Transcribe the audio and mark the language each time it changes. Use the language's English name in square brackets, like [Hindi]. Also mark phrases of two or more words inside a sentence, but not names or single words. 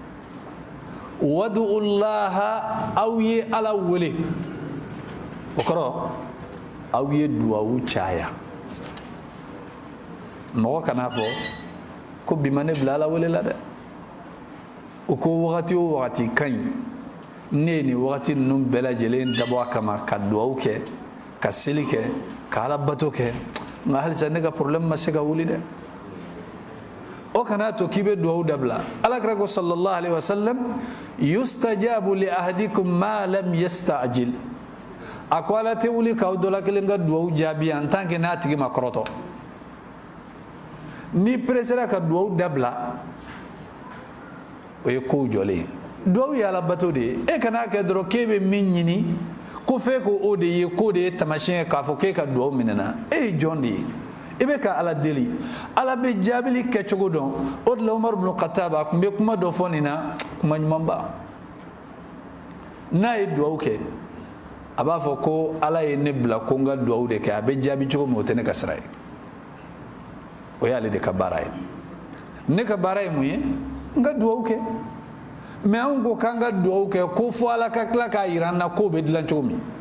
[Bambara] wadu'ullaha aw ye ala wele o kɔrɔ aw ye duwawu caya mɔgɔ kana fɔ ko bi ma ne bila ala wele la dɛ o ko wagati o wagati ka ɲi ne ye nin wagati ninnu bɛɛ lajɛlen dabɔ a kama ka duwawu kɛ ka seli kɛ ka ala bato kɛ nka halisa ne ka problème ma se ka wuli dɛ o kana to k'i bɛ duwawu dabila ala kira ko [Arabic] صلى الله عليه وسلم يستجاب لأحدكم ما لم يستعجل [Bambara] a ko ala tɛ wuli k'aw dɔ la kelen ka duwawu jaabi [French] en tant que [Bambara] n'a tigi ma kɔrɔtɔ ni pressera ka duwawu dabila o ye kow jɔlen ye duwawu ye ala bato de ye e kana kɛ dɔrɔn k'e bɛ min ɲini ko f'e ko o de ye k'o de ye tamasiyɛn k'a fɔ k'e ka duwawu minɛna e ye jɔn de ye i bɛ ka ala deli ala bɛ jaabili kɛ cogo dɔn o de la Umar ibn Khattab a tun bɛ kuma dɔ fɔ nin na kuma ɲumanba n'a ye duwawu kɛ a b'a fɔ ko ala ye ne bila ko n ka duwawu de kɛ a bɛ jaabi cogo min o tɛ ne ka sira ye o y'ale de ka baara ye ne ka baara ye mun ye n ka duwawu kɛ mais anw ko k'an ka duwawu kɛ ko fɔ ala ka tila k'a yira an na k'o bɛ dilan cogo min